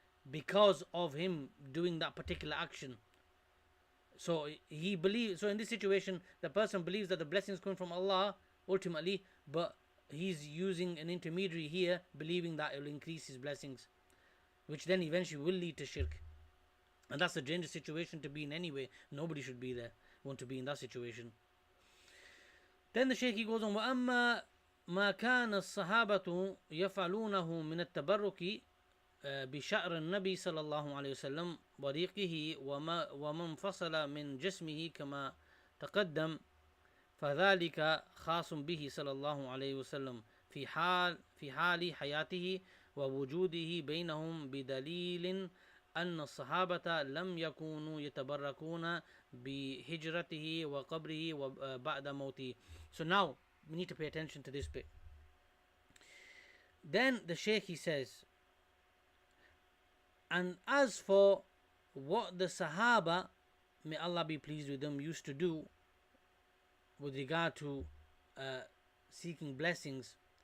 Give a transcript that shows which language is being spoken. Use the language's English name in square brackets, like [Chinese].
[English] Because of him doing that particular action. So he believes, so in this situation, the person believes that the blessings come from Allah ultimately, but he's using an intermediary here, believing that it will increase his blessings, which then eventually will lead to shirk. And that's a dangerous situation to be in anyway. Nobody should want to be in that situation. Then the Shaykh goes on, [Arabic] وَأَمَّا مَا كَانَ الصَّحَابَةُ يَفْعَلُونَهُ مِنَ التَّبَرُّكِ بشعر النبي صلى الله عليه وسلم وريقه ومن فصل من جسمه كما تقدم، فذلك خاص به صلى الله عليه وسلم في حال حياته ووجوده بينهم، بدليل أن الصحابة لم يكونوا يتبركون بهجرته وقبره وبعد موته. [English] So now we need to pay attention to this bit. Then the Shaykh, he says, and as for what the Sahaba, may Allah be pleased with them, used to do with regard to seeking blessings